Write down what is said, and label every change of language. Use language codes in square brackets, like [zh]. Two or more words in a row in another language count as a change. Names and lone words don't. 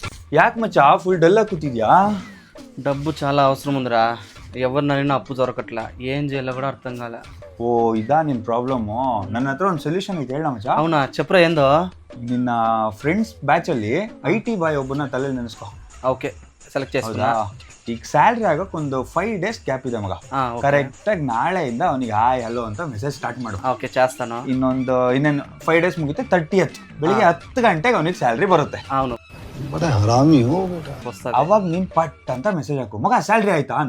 [kn] ಯಾಕೆ ಮಚ್ಚ [en] full dull [kn] ಆಗಿ ಕೂತಿದ್ಯಾ? [te] డబ్బు చాలా అవసరం ఉందిరా. ఎవరినైనా అప్పు దొరకట్లా, ఏం చేయాలో కూడా అర్థం కాలే. [kn] ಓ ಇದಾ ನಿನ್ ಪ್ರಾಬ್ಲಮ್ಮು? ನನ್ನ ಹತ್ರ ಒಂದು ಸೊಲ್ಯೂಷನ್ ಐತೆ ಹೇಳ ಮಚ್ಚ. [te] అవునా చెప్పరా ఏందో? [kn] ನಿನ್ನ [en] friends batch [kn] ಅಲ್ಲಿ [en] IT boy [kn] ಒಬ್ಬನ ತಲೆ ನೆನೆಸ್ಕೊ. [en] okay select [te] చేసుకున్నా. [kn] ಈಗ ಸ್ಯಾಲ್ರಿ ಆಗೋಕೆ ಒಂದು [en] 5 days gap [kn] ಇದೆ ಮಗ. ಕರೆಕ್ಟ್ ಆಗಿ ನಾಳೆಯಿಂದ ಅವನಿಗೆ [en] hi hello [kn] ಅಂತ [en] message start [kn] ಮಾಡು. [te] ಓಕೆ చేస్తాను. [kn] ಇನ್ನೇನು [en] 5 days [kn] ಮುಗಿತೆ 30th ಬೆಳಿಗ್ಗೆ 10 ಗಂಟೆಗೆ ಅವನಿಗೆ ಸ್ಯಾಲ್ರಿ ಬರುತ್ತೆ. [te] అవును [kn] ಅವಾಗ ನೀನ್ ಪಟ್ ಅಂತ ಮೆಸೇಜ್ ಹಾಕು, ಮಗ ಸ್ಯಾಲ್ರಿ ಆಯ್ತಾ ಅನ್ನು.